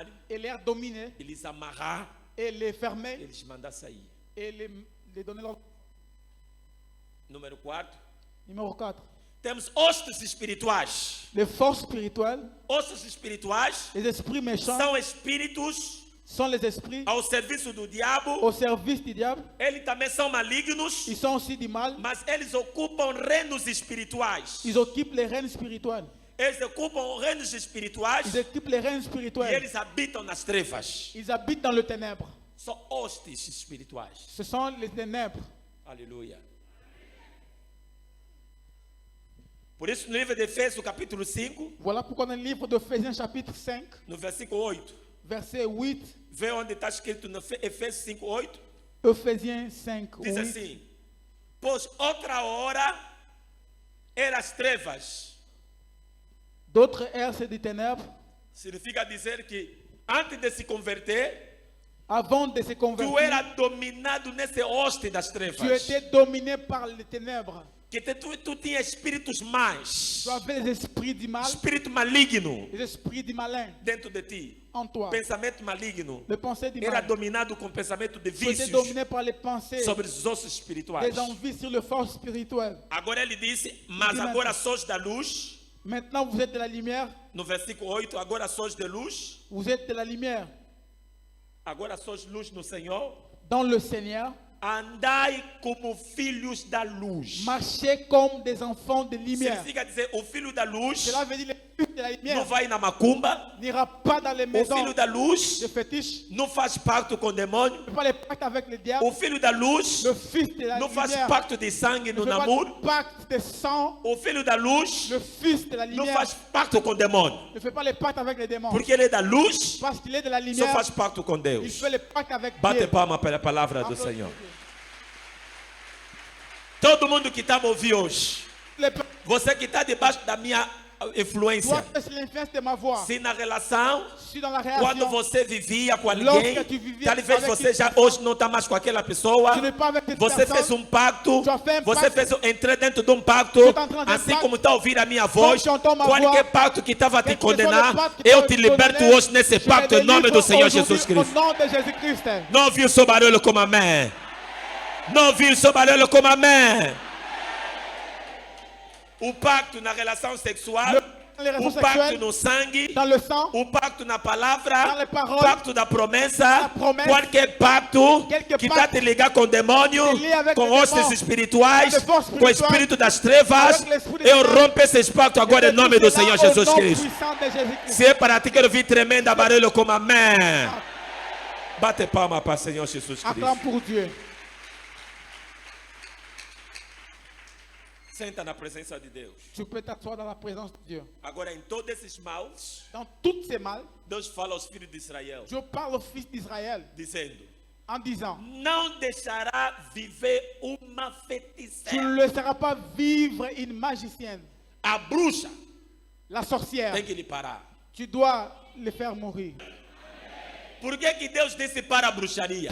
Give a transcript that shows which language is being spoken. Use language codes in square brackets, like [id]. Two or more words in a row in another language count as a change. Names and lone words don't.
[fr] et les dominer [pt] eles amarrar, [fr] et les fermer [pt] eles mandar sair. [fr] et les donner leur... [pt] Número 4. [fr] Numéro 4. [pt] Temos hostes espirituais. [fr] Les forces spirituelles, [pt] Hostes espirituais [fr] les esprits méchants [pt] são espíritos [fr] sont les esprits [pt] ao serviço do diabo. [fr] au service du diable. [pt] Eles também são malignos, [fr] Ils sont aussi du mal. [pt] mas eles ocupam reinos espirituais. [fr] Ils occupent les règnes spirituels. [pt] Eles ocupam reinos espirituais [fr] Ils occupent les règnes [pt] e [fr] spirituels. [pt] eles habitam nas trevas. [fr] Ils habitent dans le ténèbre. [pt] São hostes espirituais. [fr] Ce sont les ténèbres. [pt] Aleluia. Por isso, no livro de Efésios, capítulo 5, [fr] Voilà pourquoi dans le livre d'Éphésiens chapitre 5, [pt] no versículo 8, [fr] verset 8, [pt] vê onde está escrito no Efésios 5, 8, [fr] Éphésiens 5, [pt] diz [fr] 8. [pt] assim: pois outra hora eram as trevas. [fr] D'autres ères, c'est des ténèbres. [pt] Significa dizer que antes de se converter, [fr] Avant de se [pt] tu [fr] convertir, [pt] era dominado nesse hoste das [fr] tu [pt] trevas. [fr] étais dominé par les ténèbres. [pt] Que tu tinha espíritos mais, [fr] Tu avais les esprits du mal, [pt] espírito maligno [fr] les esprits du malin [pt] dentro de ti. [fr] en toi. [pt] Pensamento maligno [fr] Les pensées du [pt] era [fr] mal. [pt] dominado com pensamento de [fr] Tu étais [pt] vícios [fr] dominé par les pensées, [pt] sobre os ossos espirituais. [fr] des envies sur le force spirituel. [pt] Agora ele disse, mas Diz agora sois da luz, [fr] Maintenant, vous êtes de la lumière. [pt] no versículo 8, agora sois de luz, [fr] Vous êtes de la lumière [pt] agora sois luz no Senhor, [fr] dans le Seigneur. [pt] andai como filhos da luz. [fr] Marchez comme des enfants de lumière. [pt] Significa dizer, o filho da luz [fr] Cela veut dire le fils de la [pt] não [fr] lumière [pt] vai na macumba, [fr] n'ira pas dans les [pt] o [fr] maisons [pt] filho da luz [fr] de fétiches, [pt] não faz pacto com o demônio, [fr] ne fait pas les pactes avec le diable. [pt] o filho da luz [fr] Le fils de la [pt] não faz [fr] lumière [pt] pacto de sangue [fr] ne [pt] no [fr] fait pas [pt] namoro, [fr] de pacte de sang. [pt] o filho da luz [fr] Le fils de la [pt] não [fr] lumière [pt] faz pacto com o demônio, [fr] ne fait pas les pactes avec les démons. [pt] porque ele é da luz, [fr] Parce qu'il est de la [pt] só [fr] lumière, [pt] faz pacto com [fr] il [pt] Deus. [fr] fait les pactes avec [pt] Bate [fr] Dieu. [pt] palma pela palavra do [fr] Applaudissez [pt] Senhor. [fr] Dieu. [pt] Todo mundo que está me ouvindo hoje, [fr] Les- [pt] você que está debaixo da minha influência, [fr] Toi, c'est l'influence de ma voix. [pt] se na relação, [fr] Si dans la [pt] quando [fr] réaction, [pt] você vivia com alguém, [fr] Lorsque tu vivia [pt] talvez [fr] avec [pt] você [fr] une [pt] já pessoa, hoje não está mais com aquela pessoa, [fr] tu n'es pas avec cette [pt] você fez [fr] personne, [pt] pacto, [fr] tu as fait [pt] você [fr] pacte, [pt] entrou dentro de pacto, [fr] tu es en train de [pt] assim [fr] pacte, [pt] como está a ouvir a minha voz, [fr] tu entends ma [pt] qualquer [fr] voix, [pt] pacto que estava a te [fr] quel que soit le [pt] condenar, [fr] pacte que [pt] eu [fr] te [pt] te liberto [fr] condamnait, [pt] hoje nesse [fr] je [pt] pacto [fr] te [pt] em nome [fr] délivre [pt] do Senhor [fr] aujourd'hui [pt] Jesus Cristo. [fr] Au nom de Jésus-Christ. [pt] Não ouviu o seu barulho como amém? Não ouviu o seu barulho como amém? O pacto na relação sexual, [fr] Les relations [pt] o pacto [fr] sexuelles, [pt] no sangue, [fr] dans le sang, [pt] o pacto na [fr] Dans [pt] palavra, [fr] les paroles, [pt] o pacto da promessa, [fr] la promesse, [pt] qualquer pacto [fr] quelque [pt] que está [fr] pacte [pt] te ligar com o demônio, [fr] te lie avec [pt] com [fr] le [pt] hostes [fr] démon, [pt] espirituais, [fr] avec les forces [pt] com o [fr] spirituelles, [pt] espírito das trevas, [fr] avec l'esprit des [pt] eu [fr] ténèbres. [pt] rompo esses pactos agora em nome do Senhor Jesus [fr] Au nom [pt] Cristo. [fr] puissant de Jésus-Christ. [pt] Se é para ti, quero ouvir tremenda barulho como amém. Bate palma para o Senhor Jesus [fr] Acclame [pt] Cristo. [fr] pour Dieu. [pt] Senta na presença de Deus. [fr] Tu peux t'asseoir dans la présence de Dieu. [pt] Agora, em todos esses males, [fr] Dans toutes ces mal, [pt] Deus fala aos filhos de Israel, [fr] Dieu parle aux fils d'Israël [pt] dizendo: [fr] en disant, [pt] não deixará viver uma [fr] tu [pt] feiticeira. [fr] ne laisseras pas vivre une magicienne, [pt] A bruxa [fr] la sorcière. [pt] tem que lhe parar. [fr] Tu dois les faire mourir. [pt] Por que Deus disse para a bruxaria?